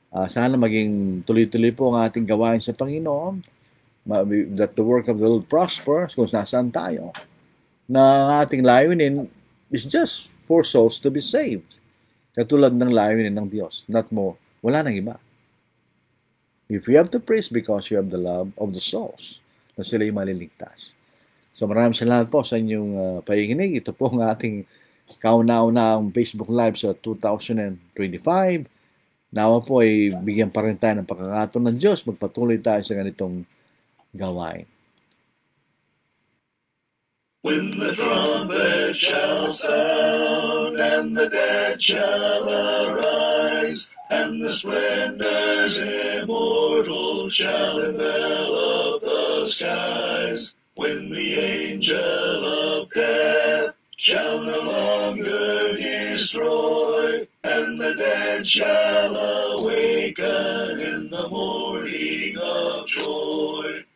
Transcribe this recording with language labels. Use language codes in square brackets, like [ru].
[tl] Sana maging tuloy-tuloy po ang ating gawain sa Panginoon. [en] That the work of the Lord prospers [tl] kung nasaan tayo. Na ating layunin [en] is just for souls to be saved. [tl] Katulad ng layunin ng Diyos. [en] Not more. [tl] Wala nang iba. [en] If you have to praise because you have the love of the souls, [tl] na sila'y maliligtas. So maraming salamat po sa inyong pakikinig. Ito po ang ating kauna-unang Facebook Live sa 2025. Nawa po ay bigyan pa rin tayo ng pagkakataon ng Diyos. Magpatuloy tayo sa ganitong gawain. [en] When the trumpet shall sound, and the dead shall arise, and the splendors immortal shall envelop the skies, when the angel of death shall no longer destroy, and the dead shall awaken in the morning of joy.